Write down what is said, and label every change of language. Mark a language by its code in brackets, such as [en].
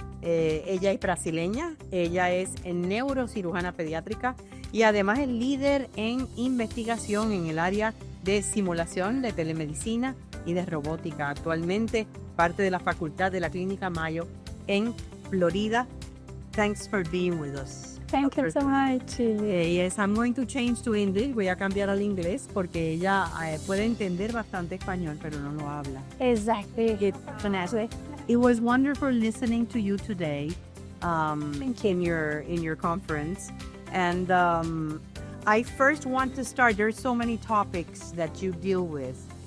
[es] Ella es brasileña, ella es neurocirujana pediátrica y además es líder en investigación en el área de simulación de telemedicina y de robótica. Actualmente parte de la facultad de la Clínica Mayo en Florida. [en] Thanks for being with us. Thank you so much. Yes, I'm going to change to English. [es] Voy a cambiar al inglés porque ella puede entender bastante español, pero no lo habla. [en] Exactly. It was wonderful listening to you today in your conference. And I first want to start, there's so many topics that you deal with.